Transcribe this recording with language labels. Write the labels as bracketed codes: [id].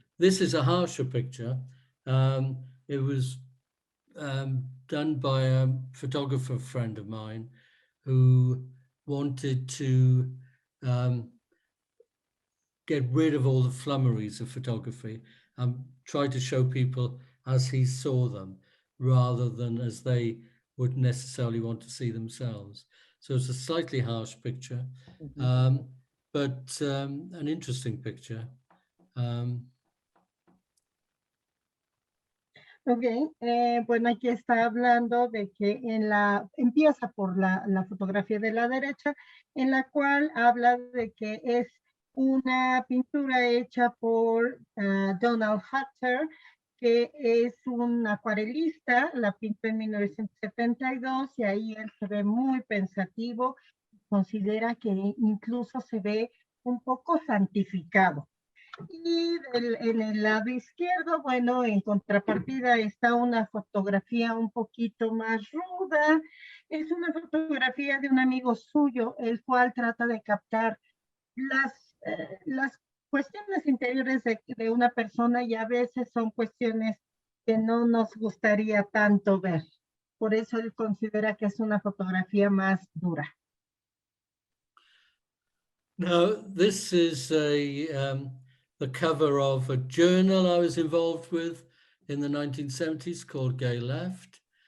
[en] This is a harsher picture. It was done by a photographer friend of mine who wanted to get rid of all the flummeries of photography and try to show people as he saw them rather than as they would necessarily want to see themselves. So it's a slightly harsh picture, but an interesting picture. [es] Ok, bueno, aquí está hablando de que empieza por la fotografía de la derecha, en la cual habla de que es una pintura hecha por Donald Hatter, que es un acuarelista, la pintó en 1972 y ahí él se ve muy pensativo, considera que incluso se ve un poco santificado. Y en el lado izquierdo, bueno, en contrapartida está una fotografía un poquito más ruda. Es una fotografía de un amigo suyo, el cual trata de captar las cuestiones interiores de una persona y a veces son cuestiones que no nos gustaría tanto ver. Por eso él considera que es una fotografía más dura. [en] Now, this is the cover of a journal I was involved with in the 1970s called Gay Left.